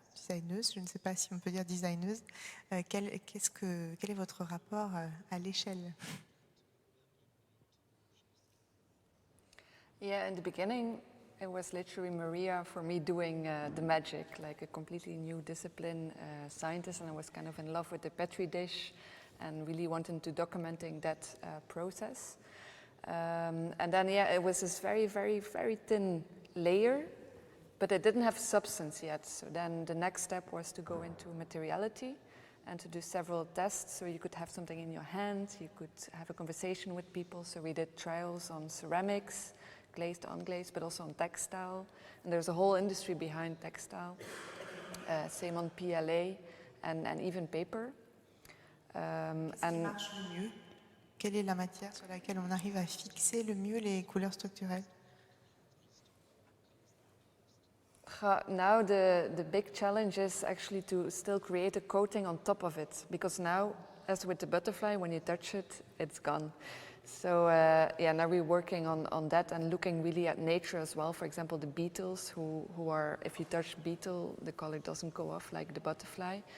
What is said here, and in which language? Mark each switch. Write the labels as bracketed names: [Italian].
[French] designeuse, je ne sais pas si on peut dire designeuse. Quel est votre rapport à l'échelle? [English] Yeah, in the beginning, it was literally Maria for me doing the magic, like a completely new discipline, scientist, and I was kind of in love with the Petri dish and really wanting to documenting that process. And then, yeah, it was this very, very, very thin layer, but it didn't have substance yet. So then the next step was to go into materiality and to do several tests. So you could have something in your hand, you could have a conversation with people. So we did trials on ceramics, glazed, unglazed, but also on textile. And there's a whole industry behind textile. Same on PLA and even paper. [French] Qu'est-ce qui marche le mieux? Quelle est la matière sur laquelle on arrive à fixer le mieux les couleurs structurelles? [English] Now the big challenge is actually to still create a coating on top of it, because now, as with the butterfly, when you touch it, it's gone. So yeah, now we're working on that and looking really at nature as well. For example, the beetles who are, if you touch beetle, the color doesn't go off like the butterfly.